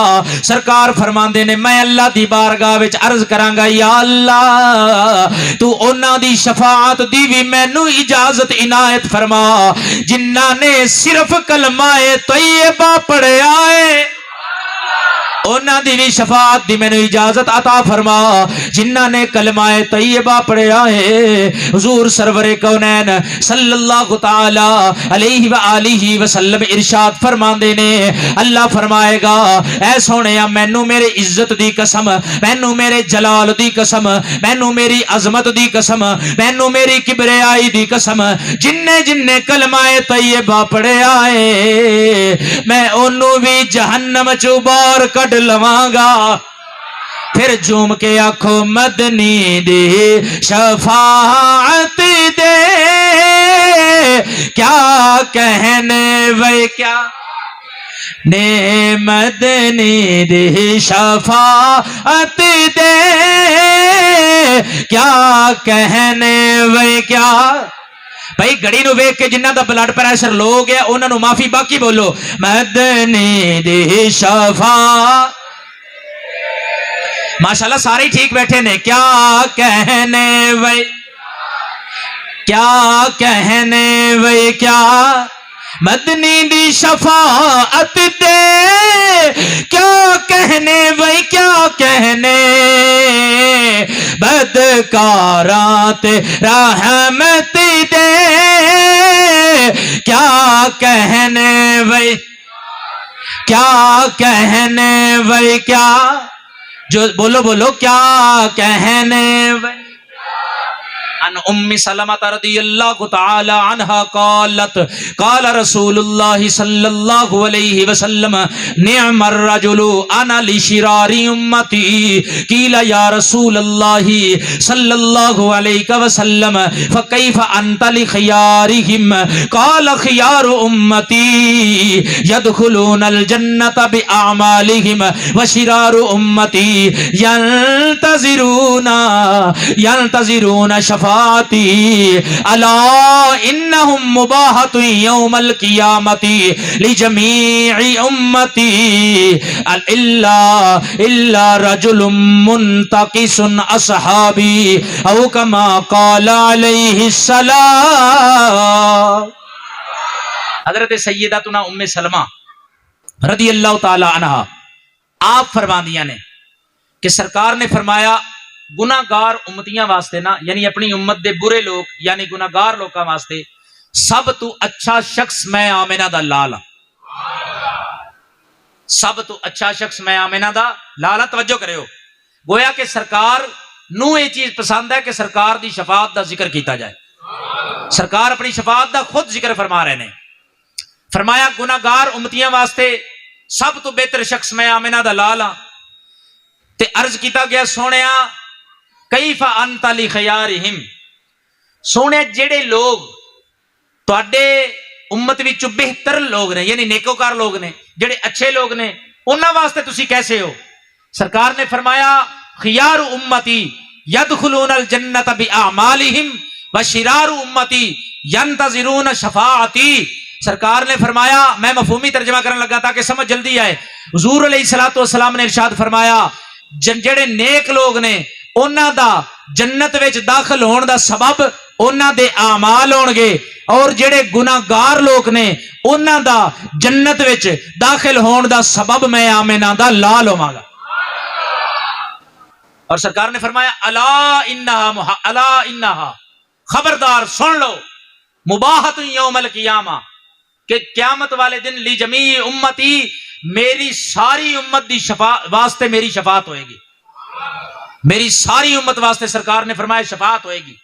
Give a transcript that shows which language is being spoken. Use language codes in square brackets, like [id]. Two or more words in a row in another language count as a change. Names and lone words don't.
[pa] سرکار فرماندے نے میں اللہ دی بارگاہ وچ عرض کراں گا یا اللہ تو انہاں دی شفاعت دی بھی مینوں اجازت عنایت فرما جنہاں نے صرف کلمہ طیبہ پڑھیا ہے، انہاں دی بھی شفاعت دی مینوں اجازت عطا فرما جنہاں نے کلمہ طیبہ پڑھیا ہے۔ حضور سرور کونین [ar] صلی اللہ تعالی علیہ وآلہ وسلم [pa] ارشاد فرماندے نے، اللہ فرمائے گا اے سونیا مینوں میرے عزت دی قسم، مینوں میرے جلال دی قسم، مینوں میری عظمت دی قسم، مینوں میری کبریائی دی قسم، جننے جننے کلمہ طیبہ پڑھیا ہے میں انہوں بھی جہنم چوں باہر کڈ لواں گا۔ پھر جوم کے آنکھوں مدنی دی شفاعت دے، کیا کہنے وے کیا نے مدنی دی شفاعت دے، کیا کہنے وے کیا۔ بھائی گھڑی نو ویکھ کے جنہاں دا بلڈ پریشر لو گیا انہاں نو معافی، باقی بولو مدنی دی شفاعت۔ ماشاءاللہ سارے ہی ٹھیک بیٹھے نے، کیا کہنے وے کیا کہنے وے کیا مدنی دی شفاعت دے، کیا کہنے وے کیا کہنے بدکاراں تے رحمت دے، کیا کہنے وے کیا کہنے وے کیا، جو بولو بولو کیا کہنے وے۔ [ar] عن ام سلمۃ رضی اللہ تعالی عنہا قالت قال رسول اللہ صلی اللہ علیہ وسلم نعم الرجل انا لشرار امتی قیل یا رسول اللہ صلی اللہ علیہ وسلم فکیف انت لخیارہم قال خیار امتی يدخلون الجنة باعمالہم وشرار امتی ينتظرون شفاعتی الا انہم مباحۃ یوم القیامۃ لجمیع امتی الا رجل منتقص اصحابی او کما قال علیہ السلام۔ [pa] حضرت سیدتنا ام سلمہ [ar] رضی اللہ تعالی عنہا [pa] آپ فرماندیاں نے کہ سرکار نے فرمایا گناہگار امتیاں واسطے نا، یعنی اپنی امت دے برے لوگ یعنی گناہگار لوکاں واسطے سب تو اچھا شخص میں آمنہ دا لال ہاں۔ سب تو اچھا شخص میں آمنہ دا لال ہاں۔ توجہ کرے ہو، گویا کہ سرکار نو یہ چیز پسند ہے کہ سرکار دی شفاعت دا ذکر کیتا جائے۔ سرکار اپنی شفاعت دا خود ذکر فرما رہے ہیں، فرمایا گناہگار امتیاں واسطے سب تو بہتر شخص میں آمنہ دا لال ہاں۔ تے عرض کیتا گیا سونیا [ar] کیف انت لخیارہم، [pa] سونے جڑے لوگ تواڈے امت وچ بہتر لوگ نے یعنی نیکوکار لوگ نے، جڑے اچھے لوگ نے، انہاں واسطے تسی کیسے ہو؟ سرکار نے فرمایا [ar] خیار امتی يدخلون الجنة باعمالہم وشرار امتی ينتظرون شفاعتی۔ [pa] سرکار نے فرمایا، میں مفہومی ترجمہ کرنے لگا تاکہ سمجھ جلدی آئے، حضور [ar] علیہ الصلوۃ والسلام [pa] نے ارشاد فرمایا جڑے نیک لوگ نے انہاں دا جنت وچ داخل ہون دا سبب انہاں دے اعمال ہون گے، اور جڑے گناہگار لوگ نے انہاں دا جنت وچ داخل ہون دا سبب میں آمنہ دا لال ہوواں گا۔ اور سرکار نے فرمایا [ar] الا انہا [pa] خبردار سن لو [ar] مباحۃ یوم القیامہ [pa] کہ قیامت والے دن [ar] لجمیع امتی [pa] میری ساری امت دی واسطے میری شفاعت ہوئے گی، میری ساری امت واسطے سرکار نے فرمایا شفاعت ہوئے گی۔